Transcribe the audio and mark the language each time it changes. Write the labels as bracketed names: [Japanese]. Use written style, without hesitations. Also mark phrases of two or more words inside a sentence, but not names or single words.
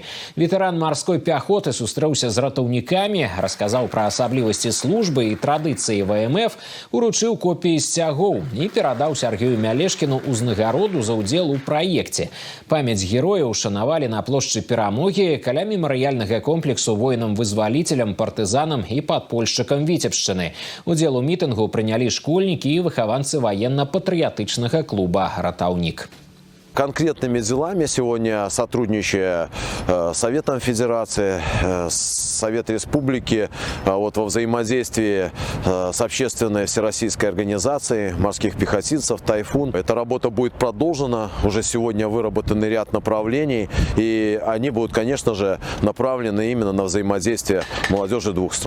[Belarusian] Ветэран марской пяхоты сустрэўся з ратаўнікамі, расказаў пра асаблівасці службы і традыцыі ВМФ, уручыў копіі сцягоў і перадаў Сергею Мялешкіну ўзнагароду за ўдзел у праекце. Памяць герояў ушанавалі на плошчы Перамогі каля мемарыяльнага комплексу воінам-вызваліцелям, партызанам і падпольшчыкам Віцебшчыны. Удзел у мітынгу прынялі школьнікі і выхаванцы ваенна-патрыятычнага клуба «Ратаўнік». [Russian] Конкретными делами сегодня сотрудничая с Советом Федерации, с Советом Республики, во взаимодействии с общественной всероссийской организацией морских пехотинцев «Тайфун». Эта работа будет продолжена. Уже сегодня выработан ряд направлений, и они будут, конечно же, направлены именно на взаимодействие молодежи двух стран.